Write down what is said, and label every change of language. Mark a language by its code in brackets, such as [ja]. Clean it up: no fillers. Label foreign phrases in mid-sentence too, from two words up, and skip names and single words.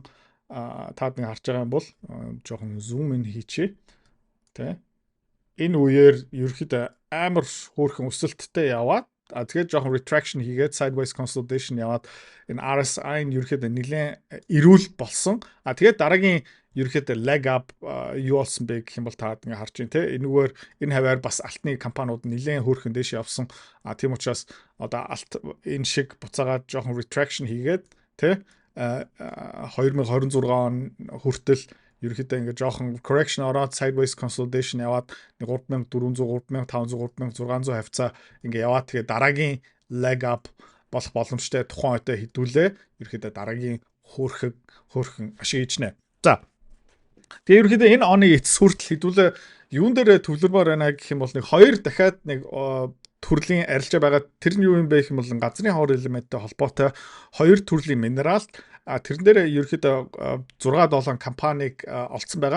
[mn] Таад ингээ харж байгаа юм бол жоохон [en] zoom in [mn] хийчихье. Тэ. Энэ үеэр ерөөхдөө амар хөөрхөн өсөлттэй яваад тэгээд жоохон retraction хийгээд [en] sideways consolidation [mn] яваад энэ RSI нь ерөөхдөө нэлээд эрүүл болсон. Тэгээд дараагийн ерөөхдөө [en] leg up [mn] юу болсон бэ гэх юм бол таад ингээ харж байна те. Энэгээр энэ хаваар бас алтны компаниуд нэлээд хөөрхөн дэше явсан. Тийм учраас одоо алт энэ шиг буцаагаад жоохон retraction хийгээд те 2026 он хүртэл ерөөхдөө ингээ жоохон correction ороод [en] sideways consolidation [mn] яваад 3400, 3500, 3600 хавцаа ингээ яваад тэгээ дараагийн [en] leg up [mn] болох боломжтой тухайн үедээ хідүүлээ ерөөхдөө дараагийн хөөрхөн ашиг ичнэ. За. Тэгээ ерөөхдөө энэ оны эцэс хүртэл хідүүлээ юун дээр төвлөрмөр байна гэх юм бол нэг хоёр дахиад нэг төрлийн арилжаа байгаа. Тэр нь юу юм бэ гэх юм бол газрын ховор элементтэй холбоотой хоёр төрлийн минерал тэрэн дээр ерөөхдөө 6-7 компанийг олцсон байгаа.